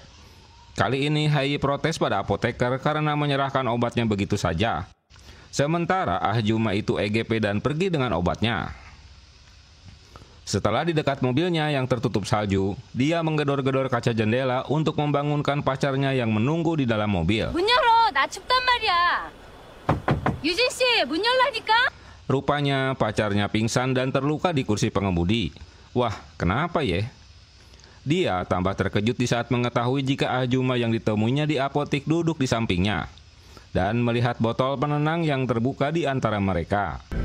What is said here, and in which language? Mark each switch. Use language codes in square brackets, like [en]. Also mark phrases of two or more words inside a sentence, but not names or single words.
[id] Kali ini Hai protes pada apoteker karena menyerahkan obatnya begitu saja. Sementara Ahjuma itu EGP dan pergi dengan obatnya. Setelah di dekat mobilnya yang tertutup salju, dia menggedor-gedor kaca jendela untuk membangunkan pacarnya yang menunggu di dalam mobil. [ko] 문 열어, 나 춥단 말이야. 유진 씨, 문 열라니까. [id] Rupanya pacarnya pingsan dan terluka di kursi pengemudi. Wah, kenapa ya? Dia tambah terkejut di saat mengetahui jika Ahjuma yang ditemuinya di apotik duduk di sampingnya dan melihat botol penenang yang terbuka di antara mereka.